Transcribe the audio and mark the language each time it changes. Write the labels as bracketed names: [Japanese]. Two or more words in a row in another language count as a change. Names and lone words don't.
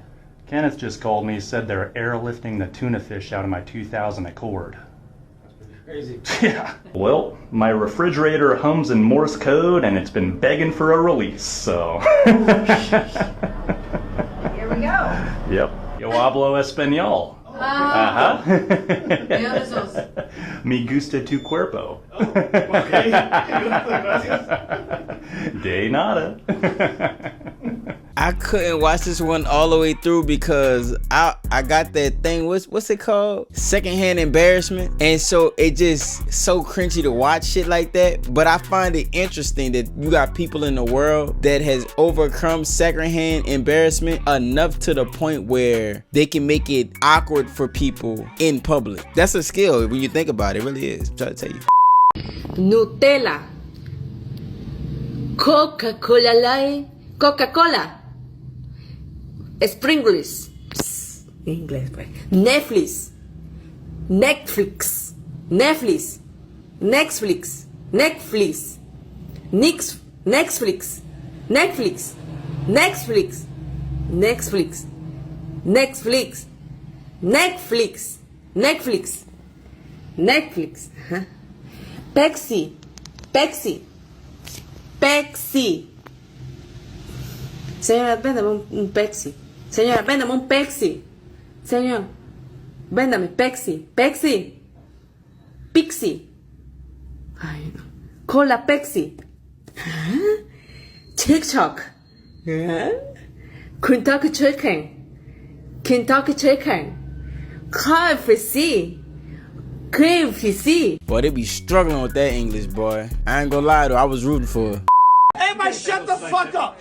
[English] Kenneth just called me, said they're airlifting the tuna fish out of my 2000 Accord. That's pretty crazy. Yeah. Well, my refrigerator hums in Morse code and it's been begging for a release, so. Here we go. Yep. [Spanish] Yo hablo español. Ajá. Me gusta tu cuerpo. De nada. [English] I couldn't watch this one all the way through because I got that thing, what's it called? Secondhand embarrassment. And so it just so cringy to watch shit like that. But I find it interesting that you got people in the world that has overcome secondhand embarrassment enough to the point where they can make it awkward for people in public. That's a skill when you think about it. It really is. I'm trying to tell you. [Spanish] Nutella. Coca-Cola Light. Coca-Cola. Springless. Inglés, pues. Netflix. Netflix. Netflix. Netflix. Netflix. Netflix. Netflix. Netflix. Netflix. Netflix. Netflix. Netflix. Netflix. Netflix. Huh? Pepsi. Pepsi. Pepsi. Señora, véndame un Pepsi. Señora, véndame un Pepsi. Señor, véndame Pepsi. Pepsi. Pixi. Ay, no. Cola Pepsi. Huh? TikTok. Huh? Kentucky Chicken. Kentucky Chicken. KFC. KFC. [English] Boy, they be struggling with that English, boy. I ain't gonna lie though, I was rooting for her. Everybody shut the fuck up.